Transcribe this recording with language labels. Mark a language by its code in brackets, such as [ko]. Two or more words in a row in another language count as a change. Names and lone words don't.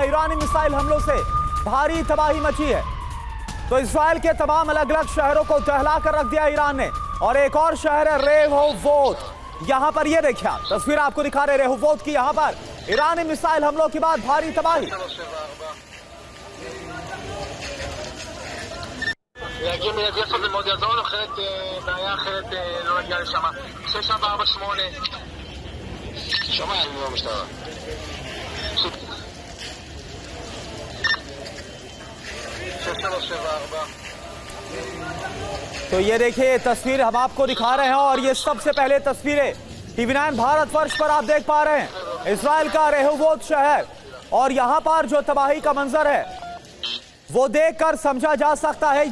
[hi] ईरानी मिसाइल हमलों से भारी तबाही मची है। तो इजराइल के तमाम अलग अलग शहरों को दहला कर रख दिया ईरान ने। और एक और शहर है रेहोवोत। यहां पर ये देखिए, तस्वीर आपको दिखा रहे रेहोवोत की। यहां पर ईरानी मिसाइल हमलों के बाद भारी तबाही। [he] להגיע מיידי עכשיו זה מאוד יעזור לנו, אחרת בעיה אחרת לא נגיע לשם. 6448 שומע, אני לא משטרה. [hi] तो ये देखिए तस्वीर हम आपको दिखा रहे हैं, और ये सबसे पहले तस्वीरें TV9 भारत वर्ष पर आप देख पा रहे हैं। इजराइल का रेहोवोत शहर, और यहां पर जो तबाही का मंजर है वो देखकर समझा जा सकता है।